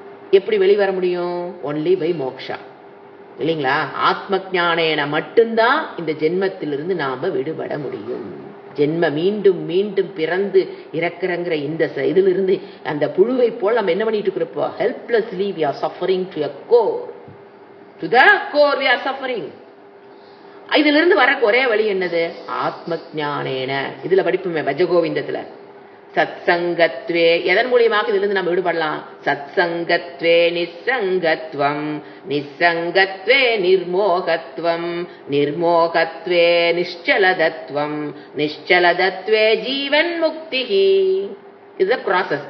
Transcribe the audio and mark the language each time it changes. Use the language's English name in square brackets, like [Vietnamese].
[Tamil] எப்படி வெளிவர முடியும்? [English] only by [Tamil] மோக்ஷா, இல்லைங்களா? ஆத்ம ஞானேன மட்டும்தான் இந்த ஜென்மத்திலிருந்து நாம விடுபட முடியும். ஜென்ம மீண்டும் மீண்டும் பிறந்து இறக்குறங்கிற இந்த இதுல இருந்து அந்த புழுவை போல் நம்ம என்ன பண்ணிட்டு இருக்கிறப்போ, [English] Helplessly we are suffering to a core. To the core we are suffering. [Tamil] இதுல இருந்து வர ஒரே வழி என்னது? ஆத்ம ஞானேன. இதுல படிப்புமே பஜகோவிந்தத்துல சத்சங்கத்வே. எதன் மூலியமாக இதுல இருந்து நம்ம விடுபடலாம்? [Sanskrit] சத்சங்கத்வே நிசங்கத்வம், நிசங்கத்வே நிர்மோகத்வம், நிர்மோகத்வே நிಶ್ಚலதத்வம், நிಶ್ಚலதத்வே ஜீவன் முக்திஹி. [Tamil] இதுதான் ப்ராசஸ்.